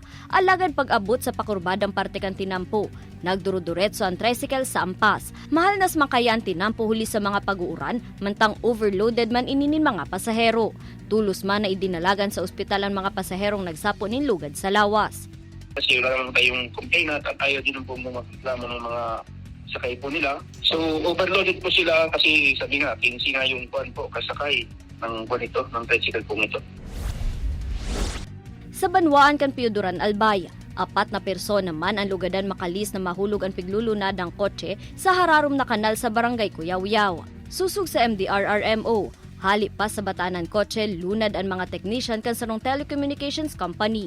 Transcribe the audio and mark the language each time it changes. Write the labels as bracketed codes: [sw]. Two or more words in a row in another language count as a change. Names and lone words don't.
[bik] Alagad pag-abot sa pakurbadang parte kan tinampo, nagduruduretso ang tricycle sa ampas. Mahal nas makayan tinampo huli sa mga pag-uuran, mantang overloaded man ininin mga pasahero. Tulos man na idinalagan sa ospital ang mga pasaherong nagsapo nin lugad sa lawas. [tl] Kasi wala naman tayong complainant at ayaw din po magreklamo ng mga sakay po nila. So overloaded po sila kasi sabi nga, 15 nga yung kuan po kasakay ng kuan ito, ng tricycle po ito. [bik] Sa Banwaan kan Pioduran Albay, 4 na persona man ang lugadan makalis na mahulog ang piglulunadang kotse sa hararom na kanal sa barangay Kuyaw-Yaw. Susug sa MDRRMO, hali pa sa batanan kotse, lunad ang mga technician kan sarong [en] telecommunications company.